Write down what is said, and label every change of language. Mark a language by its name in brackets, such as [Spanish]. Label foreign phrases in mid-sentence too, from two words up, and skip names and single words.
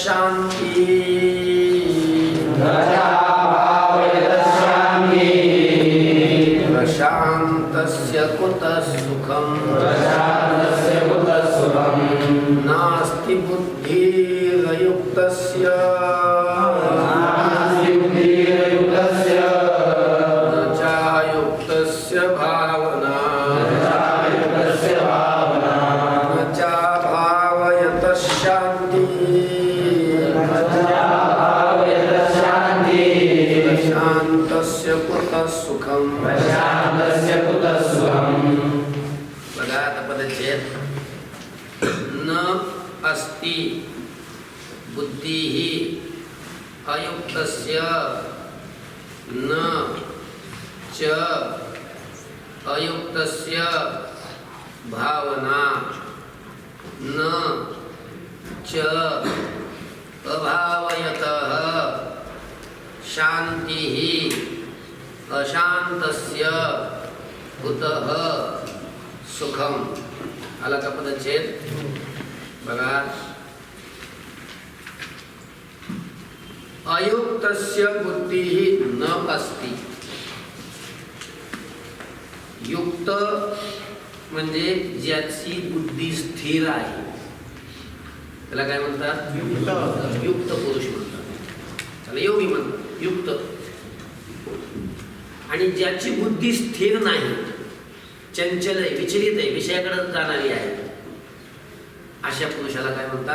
[Sanskrit] शान्तिः प्रशान्तस्य कुतः सुखम् नास्ति बुद्धिरयुक्तस्य न च युक्तस्य भावना न च भावयतः शान्तिः प्रशान्तस्य कुतः सुखम्. [Marathi] बघा आता पदच्छेद. [Sanskrit] न अस्ति बुद्धिः अयुक्तस्य न च अयुक्तस्य भावना न च अभावयतः शान्तिः अशान्तस्य कुतः सुखम. [Marathi] आला का पदच्छेद. बघा. [Sanskrit] अयुक्तस्य बुद्धिः न अस्ति. [Marathi] युक्त म्हणजे ज्याची बुद्धी स्थिर आहे त्याला काय म्हणतात? युक्त पुरुष म्हणतात. त्याला योगी म्हणतात. युक्त. आणि ज्याची बुद्धी स्थिर नाही, चंचल आहे, विचलित आहे, विषयाकडे जाणारी आहे, अशा पुरुषाला काय म्हणतात?